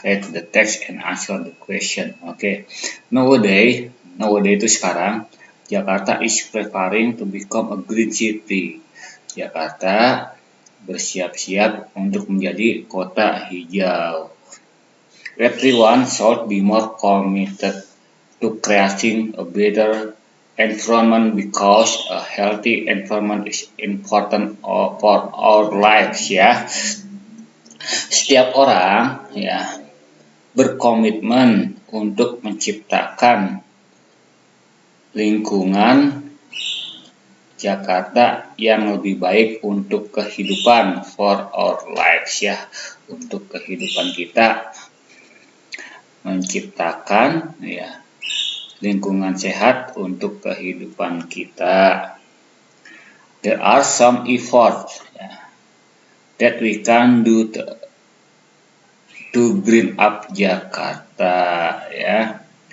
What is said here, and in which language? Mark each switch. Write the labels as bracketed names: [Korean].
[English] Read the text and answer the question. Oke. Nowadays [Indonesian] itu sekarang, [English] Jakarta is preparing to become a green city. [Indonesian] Jakarta bersiap-siap untuk menjadi kota hijau. [English] Everyone should be more committed to creating a better environment because a healthy environment is important for our lives ya. [Indonesian] Setiap orang ya berkomitmen untuk menciptakan lingkungan Jakarta yang lebih baik untuk kehidupan [English] for our lives [Indonesian] ya, untuk kehidupan kita, menciptakan ya lingkungan sehat untuk kehidupan kita. [English] There are some efforts that we can do to green up Jakarta ya.